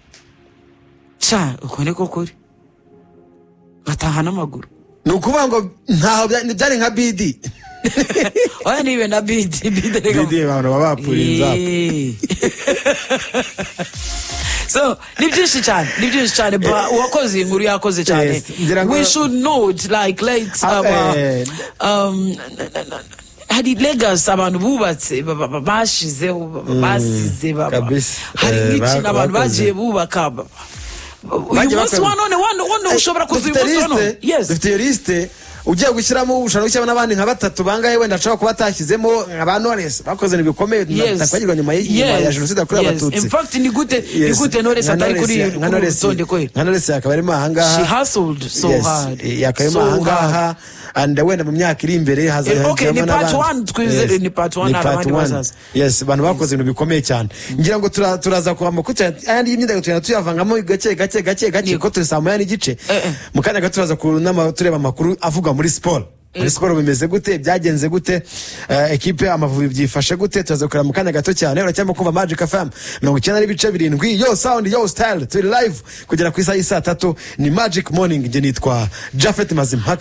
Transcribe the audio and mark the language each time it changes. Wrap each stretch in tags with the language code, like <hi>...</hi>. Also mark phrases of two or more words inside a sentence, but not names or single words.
<rw>uko niko kuri bataha n'amaguru ni ukuvuga ngo ntaho byari nka bidi oya nibe na bidi abantu baba bapuriye so ni byinshi cyane uwakoze inkuru yakoze cyane</rw> <en>we should note like let's</en> <rw>hari legacy abantu bubatse bashizeho basize hari nk'ikintu abantu bagiye bubaka uyu munsi wa none ushobora kuza uyu munsi wa none dufite liste ugiye gushyiramo ushaka gushyiramo n'abandi nka batatu bangahe wenda ashobora kuba atashyizemo aba Knowless bakoze ibintu bikomeye takwagirwa nyuma ya jenoside yakorewe abatutsi in fact ni gute Knowless atari kuri rutonde kwe Knowless yakaba arimo ahangaha</rw> <en>she hustled so hard</en> <rw>yakaba ahangaha and wenda mu myaka iri imbere hazajyamo ni part 1 twizere ni part 1 abandi bazaza yes abantu bakoze ibintu bikomeye cyane ngira ngo turaza kuba makuta ayandi y'imyidagaduro tuyavangamo gake ko turi saa moya n'igice mu kanya gato turaza tureba amakuru avuga muri sport bimeze gute byagenze gute equipe Amavubi byifashe gute turaza kureba mu kanya gato cyane uracyamo kumva Magic FM 99.7 yo sound yo style turi live kugera ku isaha y'isa 3 ni Magic Morning nge nitwa Jafet Mazimpaka</rw>